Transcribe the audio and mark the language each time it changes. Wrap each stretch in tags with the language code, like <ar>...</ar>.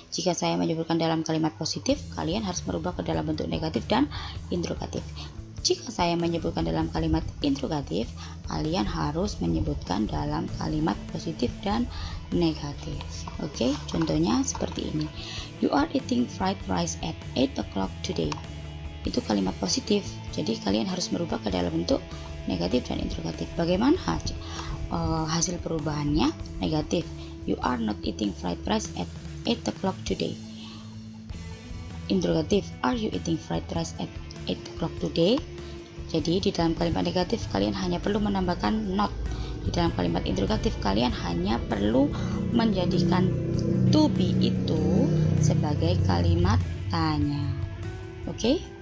<id>Jika saya menyebutkan dalam kalimat positif, kalian harus merubah ke dalam bentuk negatif dan interrogatif. Jika saya menyebutkan dalam kalimat interrogatif, kalian harus menyebutkan dalam kalimat positif dan negatif. Oke, contohnya seperti ini.</id> <en>You are eating fried rice at 8 o'clock today.</en> <id>Itu kalimat positif, jadi kalian harus merubah ke dalam bentuk negatif dan interrogatif. Bagaimana hasil perubahannya? Negatif.</id> <en>You are not eating fried rice at 8 o'clock today. Interrogatif. Are you eating fried rice at 8 o'clock today?</en> <id>Jadi di dalam kalimat negatif kalian hanya perlu menambahkan not. Di dalam kalimat interrogatif kalian hanya perlu menjadikan to be itu sebagai kalimat tanya. Oke?</id>